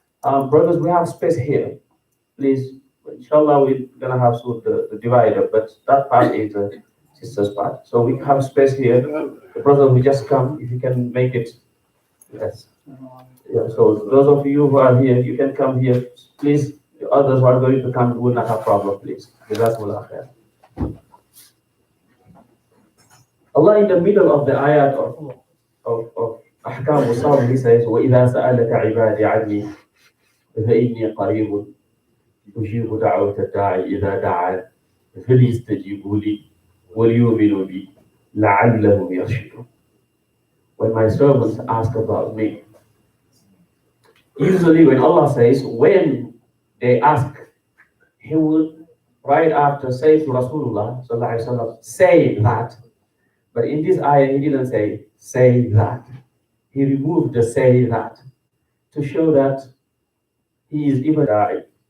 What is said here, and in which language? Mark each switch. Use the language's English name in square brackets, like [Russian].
[English] Brothers, we have space here. Please, inshallah, we're gonna have the divider, but that part is the sister's part. So we have space here. The brothers will just come if you can make it. Yes. Yeah, so those of you who are here, you can come here. Please, the others who are going to come will not have problem, please. Jazakumullah khair. Allah in the middle of the ayat of Ahkam al-Sawm, he says, [Arabic] وَإِذَا سَأَلَكَ عِبَادِي عَنِّي فَإِنِّي قَرِيبٌ أُجِيبُ دَعْوَةَ الدَّاعِ إِذَا دَعَانِ فَلْيَسْتَجِيبُوا لِي وَلْيُؤْمِنُوا بِي لَعَلَّهُمْ يَرْشُدُونَ. [English] When my servants ask about me, usually when Allah says, when they ask, he will right after say to Rasulullah sallallahu alaihi wasallam, say that. But in this ayah, he didn't say that. He removed the say that to show that he is even da'i.